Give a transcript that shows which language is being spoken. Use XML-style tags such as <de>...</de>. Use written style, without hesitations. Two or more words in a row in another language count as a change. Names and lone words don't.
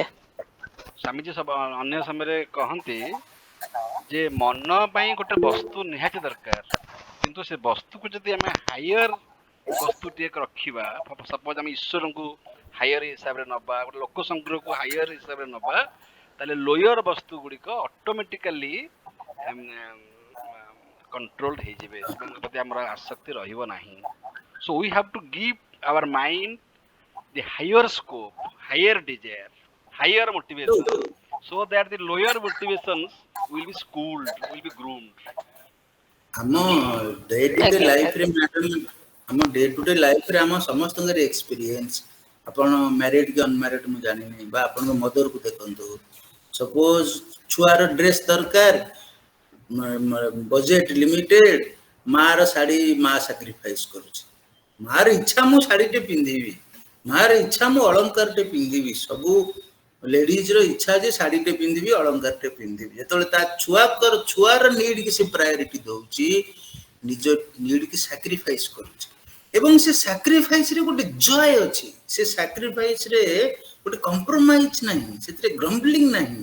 <or>ସ୍ୱାମୀଜୀ ସବୁ ଅନ୍ୟ ସମୟରେ କହନ୍ତି ଯେ ମନ ପାଇଁ ଗୋଟେ ବସ୍ତୁ ନିହାତି ଦରକାର, କିନ୍ତୁ ସେ ବସ୍ତୁକୁ ଯଦି ଆମେ ହାୟର ବସ୍ତୁ ଟିକେ ରଖିବା, ସପୋଜ ଆମେ ଈଶ୍ୱରଙ୍କୁ ହାୟର ହିସାବରେ ନବା, ଗୋଟେ ଲୋକ ସଂଗ୍ରହକୁ ହାୟର ହିସାବରେ ନବା, ତାହେଲେ ଲୋୟର ବସ୍ତୁ ଗୁଡ଼ିକ</or> <en>automatically control</en> <or>ହେଇଯିବେ, ସେମାନଙ୍କ ପ୍ରତି ଆମର ଆସକ୍ତି ରହିବ ନାହିଁ।</or> <en>So we have to give our mind the higher scope, higher desire, higher motivation, so that the lower motivations will be schooled, will be groomed. ଆମ day to day</en> <or>ଆଜ୍ଞା ଲାଇଫରେ ମ୍ୟାଡାମ, ଆମ</or> <en>day to day</en> <or>ଲାଇଫରେ ଆମ ସମସ୍ତଙ୍କର ଏକ୍ସପିରିଏନ୍ସ, ଆପଣ ମ୍ୟାରିଡ୍ କି ଅନମ୍ୟାରିଡ୍ ମୁଁ ଜାଣିନି, ବା ଆପଣଙ୍କ ମଦରକୁ ଦେଖନ୍ତୁ, ସପୋଜ ଛୁଆର ଡ୍ରେସ୍ ଦରକାର,</or> <en>budget limited,</en> <or>ମାର ଶାଢୀ ମା ସାକ୍ରିଫାଇସ କରୁଛି, ମାର ଇଚ୍ଛା ମୁଁ ଶାଢୀଟେ ପିନ୍ଧିବି, ମାର ଇଚ୍ଛା ମୁଁ ଅଳଙ୍କାରଟେ ପିନ୍ଧିବି, ସବୁ ଲେଡିଜର ଇଚ୍ଛା ଯେ ଶାଢୀଟେ ପିନ୍ଧିବି, ଅଳଙ୍କାରଟେ ପିନ୍ଧିବି, ଯେତେବେଳେ ତା ଛୁଆର ନିଡ୍ କି ସେ ପ୍ରାୟୋରିଟି ଦଉଛି, ନିଜ ନିଡ୍ କି ସାକ୍ରିଫାଇସ କରୁଛି, ଏବଂ ସେ ସାକ୍ରିଫାଇସରେ ଗୋଟେ ଜୟ ଅଛି, ସେ ସାକ୍ରିଫାଇସରେ ଗୋଟେ କମ୍ପ୍ରୋମାଇଜ ନାହିଁ, ସେଥିରେ ଗ୍ରମ୍ବଲିଂ ନାହିଁ।</or>